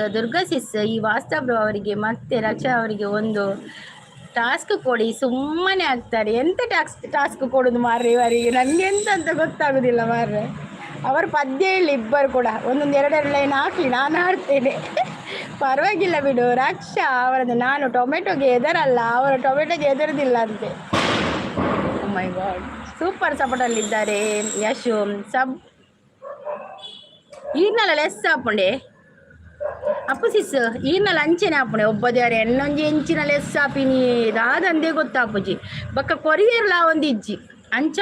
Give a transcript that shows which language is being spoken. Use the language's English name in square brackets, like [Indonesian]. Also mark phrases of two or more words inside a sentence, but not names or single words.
[Kannada] ದುರ್ಗಾಸಿಸ್ ಈ ವಾಸ್ತವ್ರು ಅವರಿಗೆ ಮತ್ತೆ ರಕ್ಷಾ ಅವರಿಗೆ ಒಂದು ಟಾಸ್ಕ್ ಕೊಡಿ, ಸುಮ್ಮನೆ ಆಗ್ತಾರೆ. ಎಂತ ಟಾಸ್ಕ್ ಕೊಡೋದು ಮಾರ್ರೆ ಇವರಿಗೆ? ನನಗೆ ಎಂತ ಅಂತ ಗೊತ್ತಾಗೋದಿಲ್ಲ ಮಾರ್ರೆ. ಅವರು ಪದ್ಯ ಹೇಳಿ ಇಬ್ಬರು ಕೂಡ ಒಂದೊಂದು ಎರಡೆರಡು ಲೈನ್ ಹಾಕಲಿ, ನಾನು ಆಡ್ತೇನೆ. ಪರವಾಗಿಲ್ಲ ಬಿಡು ರಕ್ಷಾ ಅವರದ್ದು. ನಾನು ಟೊಮೆಟೊಗೆ ಎದರಲ್ಲ, ಅವರು ಟೊಮೆಟೊಗೆ ಎದರದಿಲ್ಲ ಅಂತೆ. [English] my God. [Kannada] ಸೂಪರ್ ಸಪೋರ್ಟಲ್ಲಿದ್ದಾರೆ. [Tulu] ಯಶು ಈಗಿನಲ್ಲ ಲೆಸ್ ಹಾಕೊಂಡೆ ಅಪ್ಪು ಸಿಸ್ ಈರ್ನಲ್ಲ ಅಂಚೆನೆ ಆಪುಣೆ ಒಬ್ಬದ್ಯಾರೆ ಎನ್ನೊಂಜಿ ಎಂಚಿನ ಲೆಸ್ ಆಪಿನಿ ದಾದಂದೇ ಗೊತ್ತಾಪುಜಿ ಬೊಕ್ಕ ಕೊರಿಯರ್ಲ ಒಂದು ಇಜ್ಜಿ ಅಂಚ